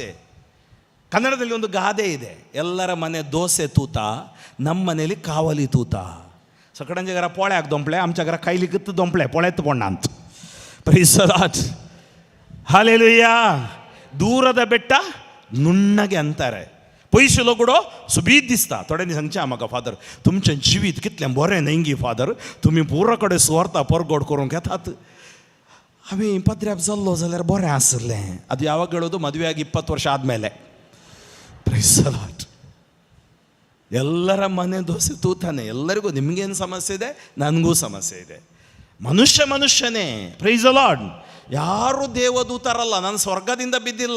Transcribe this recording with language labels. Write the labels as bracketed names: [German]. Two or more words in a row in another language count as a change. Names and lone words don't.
[Kannada] ಕನ್ನಡದಲ್ಲಿ ಒಂದು ಗಾದೆ ಇದೆ, ಎಲ್ಲರ ಮನೆ ದೋಸೆ ತೂತ, ನಮ್ಮ ಮನೇಲಿ ಕಾವಲಿ ತೂತ. ಸಕಡಂಜಗರ ಪೋಳೆ ಹಾಕಿ ದೊಂಪ್ಳೆ, ಆಮಚಗರ ಕೈಲಿ ಕಿತ್ತು ದೊಂಪ್ಳೆ ಪೊಳೆ ಎತ್ತುಕೊಂಡ ಅಂತ. [English] Praise the Lord. ಹಲ್ಲೆಲೂಯಾ. [Kannada] ದೂರದ ಬೆಟ್ಟ ನುಣ್ಣಗೆ ಅಂತಾರೆ. [Konkani] पैशे ಕೂಡ सुबीत दिसता. थोड्यांनी सांगचे म्हाका फादर तुमचें जिवीत कितलें बरें नेंगी फादर, तुमी पुरा कडेन सुवार्ता परगोड करूंक येतात. हांवें पत्र्याप जाल्लो जाल्यार बरें आसलें. [Kannada] ಅದು ಯಾವಾಗ ಹೇಳೋದು? ಮದುವೆ ಆಗಿ 20 ವರ್ಷ ಆದಮೇಲೆ. [English] Praise the Lord. [Kannada] ಎಲ್ಲರ ಮನೆ ದೋಸೆ ತೂತಾನೆ. ಎಲ್ಲರಿಗೂ ನಿಮಗೇನು ಸಮಸ್ಯೆ ಇದೆ, ನನಗೂ ಸಮಸ್ಯೆ ಇದೆ. ಮನುಷ್ಯನೇ. [English] Praise the Lord. [Kannada] ಯಾರು ದೇವದೂತರಲ್ಲ, ನಾನು ಸ್ವರ್ಗದಿಂದ ಬಿದ್ದಿಲ್ಲ.